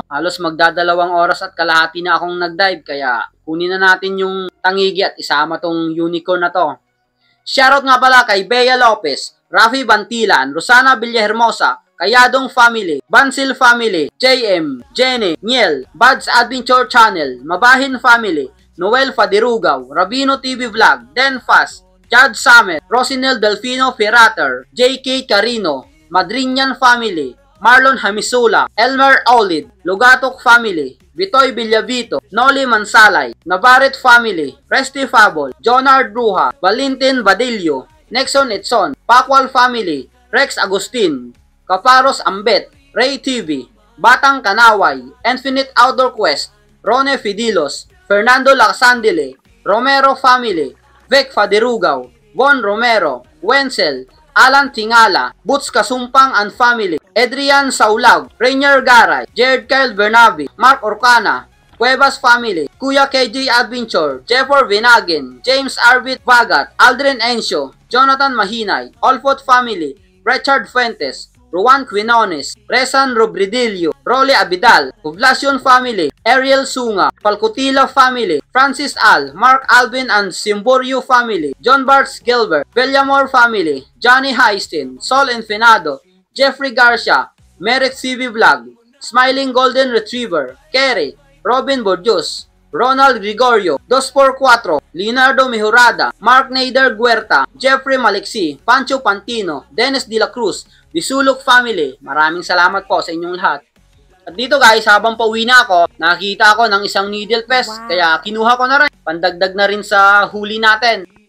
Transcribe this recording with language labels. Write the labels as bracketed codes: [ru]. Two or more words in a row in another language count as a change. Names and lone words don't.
[tl] Halos magdadalawang oras at kalahati na akong nag-dive. Kaya kunin na natin yung tangigi at isama tong unicorn na to. Shoutout nga pala kay Bea Lopez, Rafi Bantilan, Rosana Villahermosa, Kayadong Family, Bansil Family, JM, Jenny, Niel, Buds Adventure Channel, Mabahin Family, Noel Fadirugaw, Rabino TV Vlog, Denfast, Chad Samet, Rosinel Delfino Ferrater, JK Carino, Madrinian Family, Marlon Hamisula, Elmer Aulid, Lugatok Family, Vitoy Villavito, Noli Mansalay, Navarrete Family, Resty Fabol, Jonard Bruja, Valentin Badillo, Nexon Etson, Pakwal Family, Rex Agustin, Caparos Ambet, Ray TV, Batang Kanaway, Infinite Outdoor Quest, Rone Fidilos, Fernando Lacsandile, Romero Family, Vic Fadirugaw, Von Romero, Wenzel, Alan Tingala, Boots Kasumpang and Family, Adrian Saulag, Rainier Garay, Jared Kyle Bernabe, Mark Orcana, Cuevas Family, Kuya KJ Adventure, Jeffer Vinagin, James Arvid Vagat, Aldrin Encio, Jonathan Mahinay, Olfot Family, Richard Fuentes, Ruan Quinones, Rezan Robridillo, Rolly Abidal, Poblacion Family, Ariel Sunga, Palcotila Family, Francis Al, Mark Alvin and Simborio Family, John Barts Gilbert, Villamor Family, Johnny Heistin, Sol Enfinado, Jeffrey Garcia, Merrick CV Vlog, Smiling Golden Retriever, Kerry, Robin Bordios, Ronald Gregorio, 2x4, Leonardo Mejorada, Mark Nader Guerta, Jeffrey Maliksi, Pancho Pantino, Dennis De La Cruz, Disulok Family. Maraming salamat po sa inyong lahat. At dito guys, habang pauwi na ako, nakita ako ng isang [en] needle pest. [tl] Kaya kinuha ko na rin. Pandagdag na rin sa huli natin.